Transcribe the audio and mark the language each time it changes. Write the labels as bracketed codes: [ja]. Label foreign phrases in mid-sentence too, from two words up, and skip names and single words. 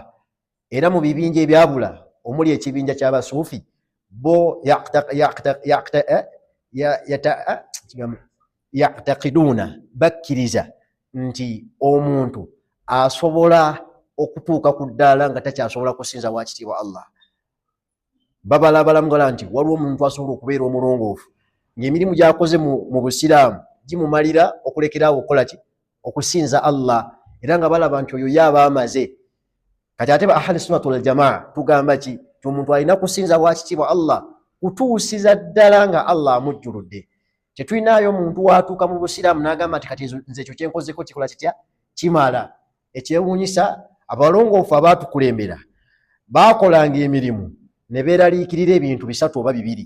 [lg] Era mu bibinja ebyabula omuli ekibinja ky'abasuufi bo yaqtaqiduuna bakkiriza nti omuntu asobola okutuuka ku ddaala nga takyasobola kusinza wakitiibwa Allah. Babalabalamu gala nti waliwo omuntu asobola okubeera omulongoofu ng'emirimu gy'akoze mu busiraamu gimumalira okulekeraawo okukola ki? Okusinza Allah, era nga balaba nti oyo yaba amaze. Kati ate ba [ar] أهل السنة والجماعة [lg] tugamba ki? Omuntu alina kusinza wakitiibwa Allah kutuusiza ddala nga Allah amujjuludde. Tetulinayo omuntu watuuka mu busiraamu n'agamba nti kati nze ekyo kyenkozeko kikola kitya? Kimala. Ekyewuunyisa abalongoofu abaatukulembera baakolanga emirimu ne beeraliikirira ebintu bisatu oba bibiri.